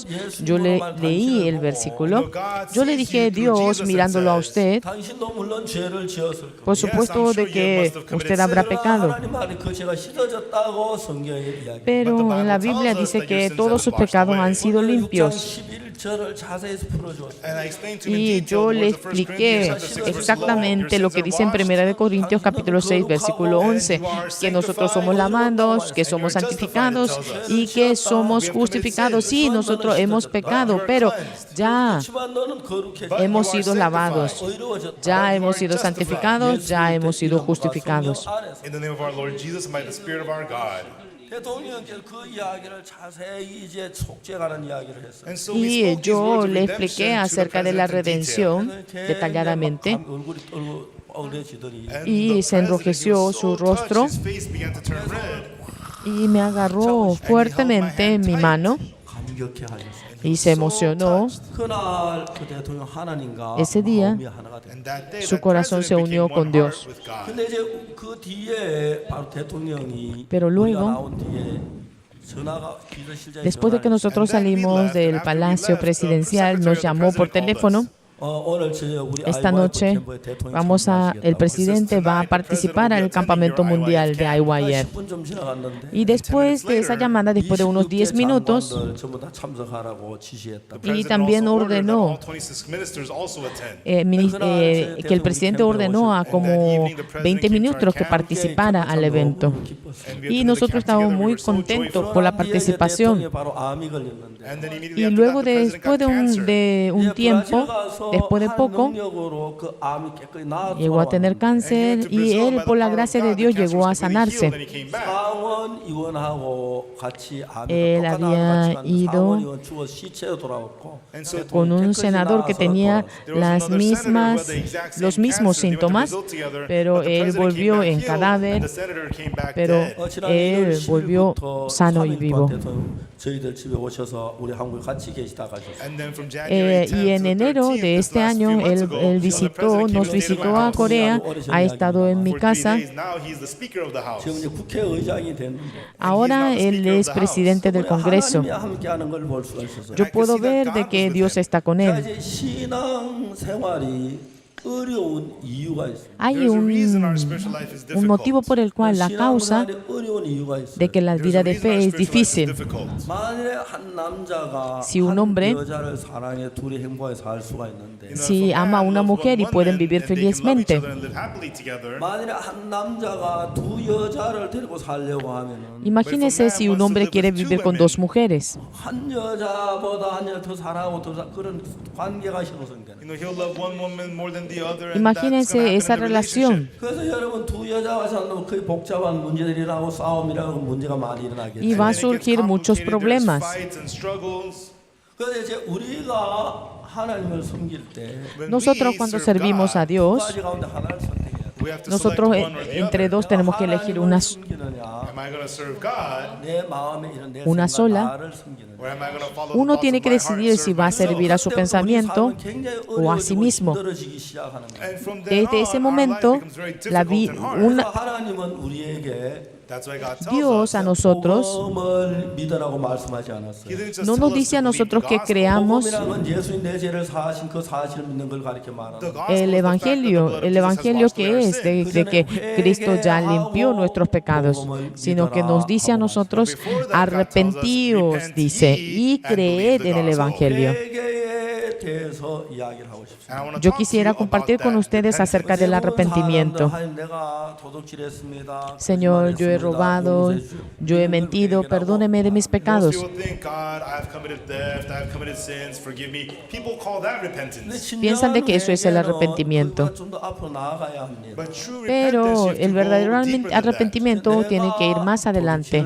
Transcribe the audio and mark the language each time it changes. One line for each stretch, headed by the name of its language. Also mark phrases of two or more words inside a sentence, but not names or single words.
Spanish: Yo le leí el versículo. Yo le dije, Dios, mirándolo a usted, por supuesto de que usted habrá pecado. Pero en la Biblia dice que todos sus pecados han sido limpios.
Korean: 저를 자세히 풀어주었어요.
English: And I explained to him in
Spanish: Y
English: detail
Spanish: yo
English: the
Spanish: le
English: words of 1
Spanish: expliqué
English: Corinthians chapter 6, verse 11.
Spanish: exactamente lo que dice en 1 Corintios capítulo 6, versículo 11, que nosotros somos lavados, que somos santificados y que somos justificados. Sí, nosotros hemos pecado, pero ya
Korean: 그렇지만 너는 거룩해져.
Spanish: hemos sido lavados,
Korean: 의로워졌다.
Spanish: ya hemos sido santificados, ya hemos sido justificados.
English: In the name of our Lord Jesus and by the Spirit of our God.
Korean: 대통령께서 그 이야기를 자세히 이제 속죄가는 이야기를 했어요.
English: And so we
Spanish: Y
English: spoke these
Spanish: yo
English: words of
Spanish: le expliqué
English: redemption to the
Spanish: acerca de la
English: president in detail.
Spanish: redención detalladamente
Korean: 얼굴이 어려지더니
English: And
Spanish: y
English: the
Spanish: se
English: president,
Spanish: enrojeció
English: he was
Spanish: su
English: so
Spanish: rostro
English: touched, his face began to turn red.
Spanish: y me agarró fuertemente en mi mano
Korean: 감격해 하셨어요.
Spanish: y se emocionó.
Korean: 그날 그 대통령 하나님과
Spanish: Ese día,
Korean: 마음이 하나가 됐어요.
English: And that day,
Spanish: su
English: that
Spanish: corazón se
English: president
Spanish: unió
English: became
Spanish: con
English: one
Spanish: Dios.
English: heart with God.
Korean: 근데 이제 그 뒤에 바로 대통령이
Spanish: Pero luego,
Korean: 우리가 나온 뒤에 전화가 비서실장이
Spanish: Después de que nosotros salimos del Palacio Presidencial, nos llamó por teléfono.
Korean: 오늘 저녁 우리
Spanish: Esta IYF noche
Korean: 캠프에 대통령이
Spanish: el presidente va a participar al campamento mundial de IYF.
Korean: 10분 좀 지나갔는데
Spanish: Y después de esa llamada, después de unos 10 minutos,
Korean: 장관들 전부 다 참석하라고
English: The
Korean: 지시했다.
Spanish: y
English: president
Spanish: también
English: also ordered that
Spanish: ordenó
English: all 26 ministers also attend.
Spanish: que el presidente ordenó a como 20 ministros que participara al evento. Y nosotros estábamos muy contentos por la participación.
Korean: 바로 암이 걸렸는데
English: And then immediately
Spanish: Y
English: after
Spanish: luego,
English: that, the president
Spanish: después
English: got
Spanish: de un tiempo, después de poco, llegó a tener cáncer y él, por la gracia de Dios, llegó a sanarse.
Korean: 상원 의원하고 같이 암이
Spanish: Él había ido
Korean: 상원 의원 주워 시체로 돌아왔고
Spanish: con un senador que tenía los mismos síntomas, pero él volvió en cadáver, pero él volvió sano y vivo.
Korean: 저희들 집에 오셔서 우리 한국에 같이 계시다 가셨어요.
Spanish: Y en enero de este año, él nos visitó a Corea, ha estado en mi casa.
Korean: 지금 이제 국회의장이 됐는데
Spanish: Ahora él es presidente del Congreso.
Korean: 하나님이 함께하는 걸 볼 수가 있어서
Spanish: Yo puedo ver de que Dios está con él.
Korean: 이제 신앙 생활이 어려운 이유가 있어요.
Spanish: Hay un motivo por el cual la causa
Korean: 신앙생활이 어려운 이유가 있어요.
Spanish: de que la vida de fe es difícil.
Korean: 만일에 한 남자가
Spanish: Si un
Korean: 한
Spanish: hombre
Korean: 여자를 사랑해 둘이 행복하게 살 수가 있는데
Spanish: Si ama a una mujer y pueden vivir felizmente.
Korean: 만일에 한 남자가 두 여자를 데리고 살려고 하면은
Spanish: Imagínese si un hombre quiere vivir con dos mujeres.
Korean: 한 여자보다 한 여자 더 사랑하고 그런 관계가 형성되는.
Spanish: Imagínense esa relación.
Korean: 그래서 여러분 두 여자가 살면 거의 복잡한 문제들이라고 싸움이라고 문제가 많이 일어나겠죠.
Spanish: Y va a surgir muchos problemas.
Korean: 그래서 이제 우리가 하나님을 섬길 때
Spanish: Nosotros cuando servimos a
Korean: 두
Spanish: Dios,
Korean: 가지 가운데 하나를 선택해야 돼.
Spanish: nosotros entre dos tenemos que elegir una
Korean: 내 마음에 이런 내
Spanish: Una
Korean: 생각,
Spanish: sola.
Korean: 나를 섬기는.
Spanish: Uno tiene que decidir si va a servir a su pensamiento o a sí mismo.
Korean: 힘들어지기 시작하는 거예요.
Spanish: Desde ese momento,
Korean: 그래서 하나님은 우리에게
Spanish: Dios a nosotros
Korean: 복음을 믿으라고 말씀하지 않았어요.
Spanish: no nos dice a nosotros que creamos
Korean: 복음이라는 건 예수님 내 죄를 사하신 그 사실을 믿는 걸 가르쳐 말하는 거예요.
Spanish: el evangelio que es de que Cristo ya limpió nuestros pecados, sino que nos dice a nosotros arrepentíos, dice, y creed en el evangelio.
Korean: 회개에 대해서 이야기를 하고 싶습니다.
Spanish: Yo quisiera compartir con ustedes acerca del arrepentimiento.
Korean: 하나님, 내가 도둑질했습니다.
Spanish: Señor, yo he robado, yo he mentido, perdóneme de mis pecados. Piensan de que eso es el arrepentimiento. Pero el verdadero arrepentimiento tiene que ir más adelante.